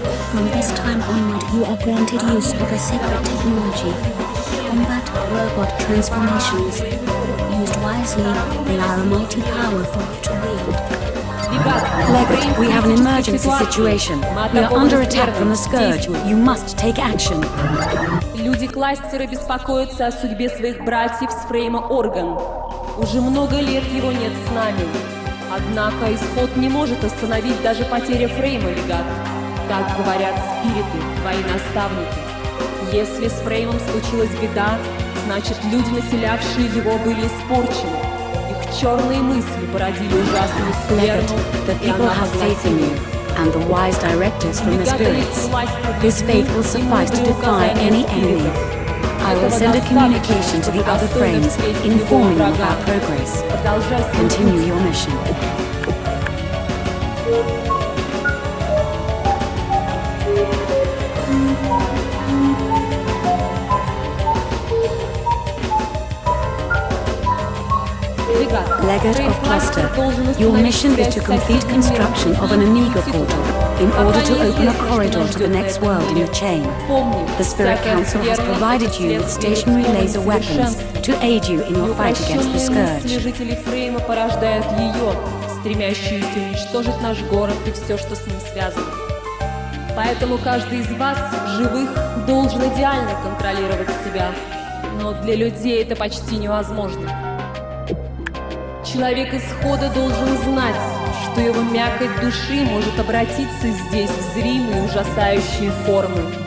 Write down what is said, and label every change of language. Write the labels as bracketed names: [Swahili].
[English] From this time onward, you are granted use of a sacred technology. Combat robot transformations. Used wisely, they are a mighty power for you to wield. Legate, we have an emergency situation. We are under attack from the Scourge. You must take action. [Russian] Люди-кластеры беспокоятся о судьбе своих братьев с фрейма Орган. Уже много лет его нет с нами. Однако исход не может остановить даже потеря фрейма, Легат. Так говорят спириты, твои наставники. Если с фреймом случилась беда, значит люди, населявшие его, были испорчены. Их черные мысли породили ужасную скверну, [English] The people have faith in you, and the wise directives from the spirits. This faith will suffice to defy any enemy. I will send a communication to the other frames, informing them of our progress. Continue your mission. Legate of Cluster, your mission is to complete construction of an Amiga portal in order to open a corridor to the next world in the chain. The Spirit Council has provided you with stationary laser weapons to aid you in your fight against the Scourge. [Russian] Жители Фрейма порождают ее, стремящуюся уничтожить наш город и все, что с ним связано. Поэтому каждый из вас, живых, должен идеально контролировать себя. Но для людей это почти невозможно. Человек исхода должен знать, что его мякоть души может обратиться здесь в зримые ужасающие формы.